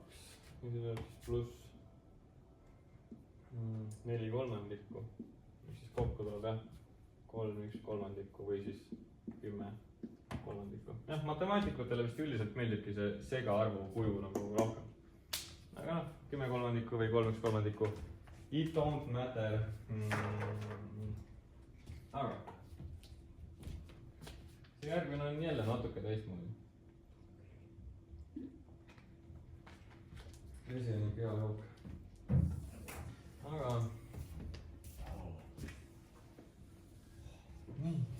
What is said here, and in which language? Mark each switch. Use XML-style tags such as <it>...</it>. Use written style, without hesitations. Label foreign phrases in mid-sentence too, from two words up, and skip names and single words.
<et>ja siia tuleb siis pluss 4 kolmandikku. mis siis kokku tuleb jah. 3 1 kolmandikku või siis 10 kolmandikku. jah, matemaatikutele vist üldiselt meeldibki see segaarvu kuju nagu rohkem. aga noh, 10 kolmandikku või 3 1 kolmandikku.</et> <en>It don't matter.</en> <et>aga see järgmine on jälle natuke teistmoodi. vesi on ikka hea jook. aga nii.</et>